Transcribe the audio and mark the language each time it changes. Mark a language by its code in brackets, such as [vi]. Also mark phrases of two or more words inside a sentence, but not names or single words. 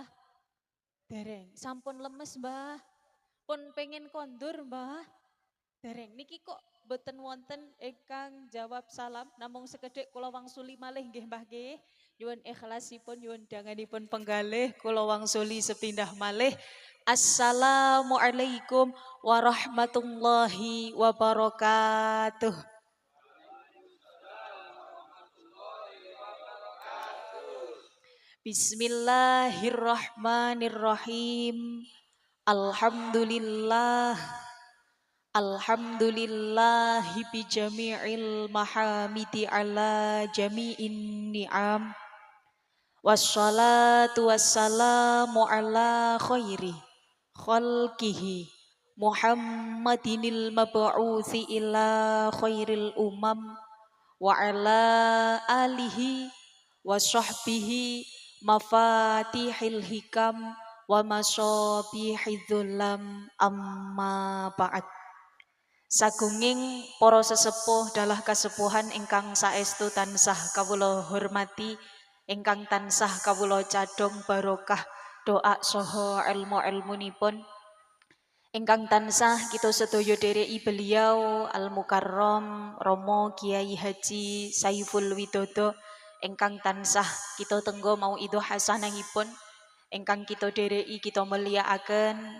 [jv] Dereng. Sampun lemes, Mbah? Pun pengen kondur, Mbah? Dereng. Niki kok boten wonten ingkang jawab salam namung sekedhik kula wangsuli malih nggih, Mbah nggih. Nyuwun ikhlasipun, nyuwun danganipun penggalih kula wangsuli sepindah malih. [ar] السلام عليكم ورحمة الله وبركاته. بسم الله الرحمن الرحيم. الحمد لله. الحمد لله بجميع المحامد على جميع النعم. والصلاة والسلام على خير خلقه محمد المبعوث إلى خير الأمم وعلى آله وصحبه مفاتيح الحكم ومصابيح الظلم أما بعد. [jv] Sagunging para sesepuh dalah kasepuhan ingkang saestu tansah kawula hormati, ingkang tansah kawula cadhong barokah doa saha ilmu-ilmunipun, ingkang tansah kita sedaya dereki beliau [ar] المكرم [jv] Romo Kiai Haji Saiful Widodo, ingkang tansah kita tenggo mau ido hasanahipun, ingkang kita dereki kita mulyakaken.